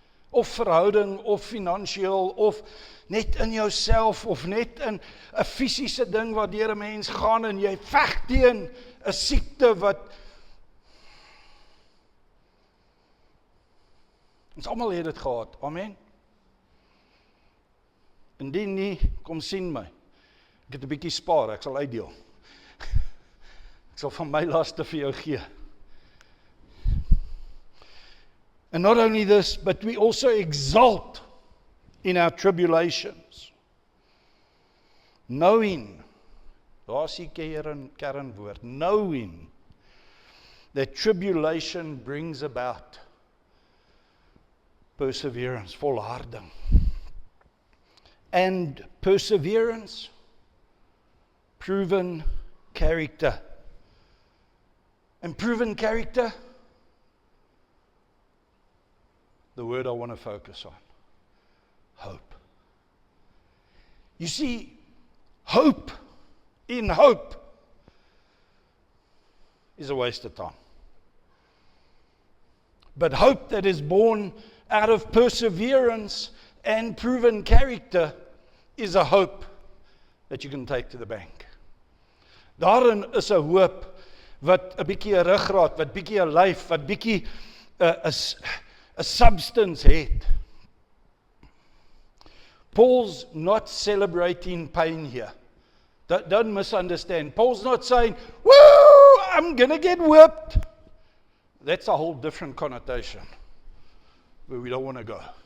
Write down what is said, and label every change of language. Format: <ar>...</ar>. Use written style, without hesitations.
<af>Of verhouding, of finansiëel, of net in jouself, of net in 'n fisiese ding wat deur 'n mens gaan en jy veg teen 'n siekte wat ons almal het dit gehad. Amen. Indien nie, kom sien my. Ek het 'n bietjie spaar, ek sal uitdeel. Ek sal van my laste vir jou gee.</af> <en>And not only this, but we also exult in our tribulations. Knowing,</en> <af>daar is die kernwoord,</af> <en>knowing that tribulation brings about perseverance, volharding. And perseverance, proven character. And proven character, the word I want to focus on, hope. You see, hope in hope is a waste of time. But hope that is born out of perseverance and proven character is a hope that you can take to the bank.</en> <af>Daarin is 'n hoop wat 'n bietjie 'n ruggraat, wat bietjie 'n lyf, wat bietjie 'n substance het.</af> <en>Paul's not celebrating pain here. Don't misunderstand. Paul's not saying, woo, I'm going to get whipped. That's a whole different connotation where we don't want to go.</en>